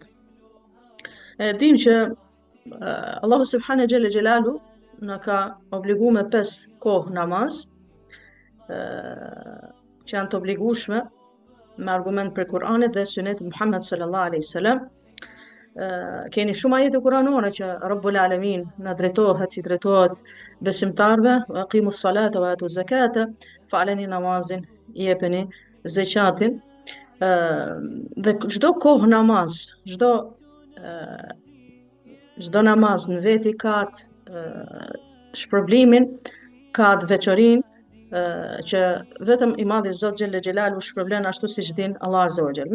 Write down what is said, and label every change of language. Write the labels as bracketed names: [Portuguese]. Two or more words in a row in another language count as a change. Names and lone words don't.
[Albanian] E dim që Allahu [Arabic] سبحانه جل جلاله [Albanian] na ka obliguar me 5 kohë namaz, që janë të obligueshme me argument për Kur'anit dhe Sunetit Muhammed [Arabic] صلى الله عليه وسلم. [Albanian] Keni shumë ajete kuranore që [Arabic] رب العالمين [Albanian] na drejtohet, si drejtohet besimtarve, [Arabic] أقيموا الصلاة وآتوا الزكاة, [Albanian] faleni namazin, jepeni zakatin. Dhe çdo kohë namaz, çdo namaz në veti ka shpërblimin, ka të veçorinë që vetëm i madhi Zot [Arabic] جل جلاله [Albanian] shpërblen ashtu siç din Allah [Arabic] عز وجل.